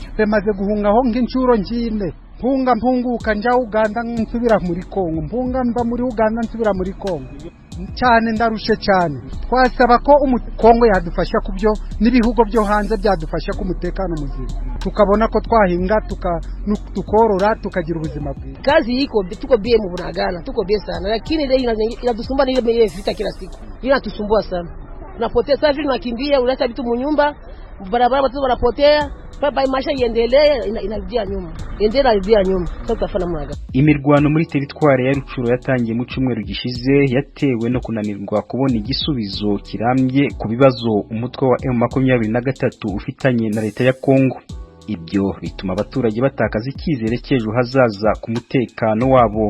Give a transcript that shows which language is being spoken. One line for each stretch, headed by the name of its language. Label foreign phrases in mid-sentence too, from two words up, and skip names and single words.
Kinyarwanda: Bemaze guhungaho nk'inshuro nk'ine, mpunguka njya Uganda nsubira muri Kongo, mva muri Uganda nsubira muri Kongo. Cyane ndarushe cyane. Twasaba ko Kongo yadufasha kubyo n'ibihugu byo hanze byadufasha ku mutekano muzima, tukabona ko twahinga tukorora tukagira ubuzima bwiza.
Swahili: Kazi iko tuko bie mu Bunagana, tuko bie sana, lakini leo inatusumbua ni ile vita kila siku. Inatusumbua sana. Unapotea sasa, unakimbia, unaacha vitu munyumba, barabara watu wanapotea, baba maisha iendelee, inarudia nyuma. Inarudia nyuma. Sasa tutafanya mwaga.
Kinyarwanda: Imirwano muri teritware ya Rucuro yatangiye mu cyumweru gishize yatewe no kunanirwa kubona igisubizo kirambye ku bibazo umutwe wa M23 ufitanye na leta ya Kongo. Ibyo bituma abaturage batakaza icyizere cy'ejo hazaza ku mutekano wabo.